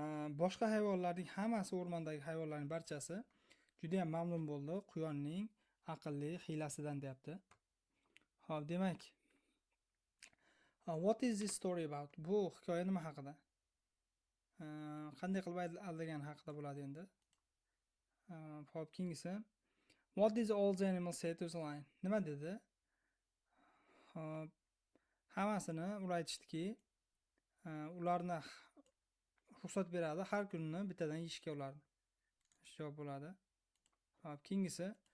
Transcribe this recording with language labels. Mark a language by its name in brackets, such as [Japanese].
[Uzbek] Boshqa hayvonlarning hammasi, o'rmondagi hayvonlarning barchasi juda ham mamnun bo'ldi quyonning aqlli hiylasidan deyapti. Xo'p, demak, [English] what is this story about? [Uzbek] Bu hikoya nima haqida? Qanday qilib aldagan haqida bo'ladi endi. Xo'p, keyingisi. [English] What did all the animals say to the lion? [Uzbek] Nima dedi? Hammasini ular aytishdiki, ularni ruxsat beradi har kunni bittadan yeyishga ularni. Javob bo'ladi. Xo'p, keyingisi.